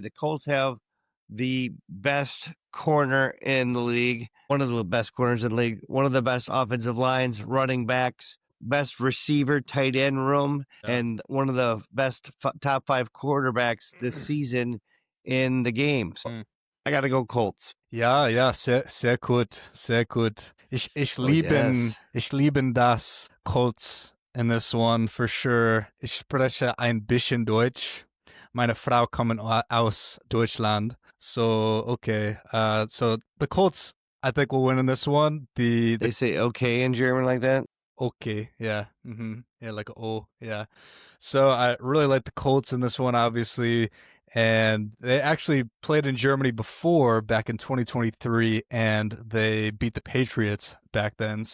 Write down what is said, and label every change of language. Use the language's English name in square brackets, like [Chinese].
[English] The Colts have the best corner in the league, one of the best corners in the league, one of the best offensive lines, running backs, best receiver, tight end room, and one of the best top 5 quarterbacks this season in the game. So I got to go Colts. [German] Ja, sehr gut, sehr gut. Ich lieben das [English] Colts in this one for sure. [German] Ich spreche ein bisschen Deutsch. Meine Frau kommt aus Deutschland. [English] So, okay. So the Colts, I think, will win in this one. They say okay in German like that? Okay, yeah. Mm-hmm. Yeah, like oh, yeah. So I really like the Colts in this one, obviously. And they actually played in Germany before, back in 2023, and they beat the Patriots back then.